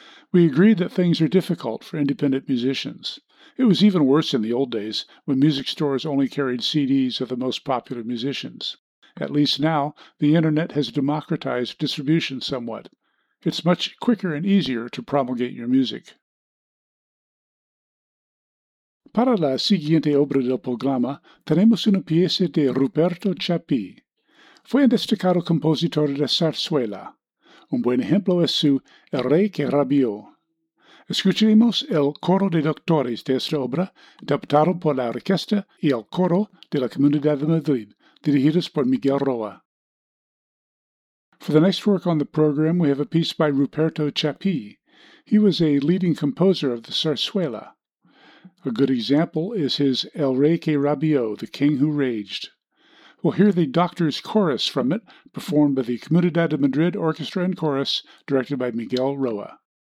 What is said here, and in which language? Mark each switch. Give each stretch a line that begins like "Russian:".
English: We agreed that things are difficult for independent musicians. It was even worse in the old days, when music stores only carried CDs of the most popular musicians. At least now, the internet has democratized distribution somewhat. It's much quicker and easier to promulgate your music.
Spanish: Para la siguiente obra del programa, tenemos una pieza de Ruperto Chapí. Fue un destacado compositor de zarzuela. Un buen ejemplo es su El Rey que Rabió. Escucharemos el coro de doctores de esta obra, adaptado por la orquesta y el coro de la Comunidad de Madrid, dirigidos por Miguel Roa.
English: For the next work on the program, we have a piece by Ruperto Chapí. He was a leading composer of the zarzuela. A good example is his El Rey que Rabió, The King Who Raged. We'll hear the Doctor's Chorus from it, performed by the Comunidad de Madrid Orchestra and Chorus, directed by Miguel Roa.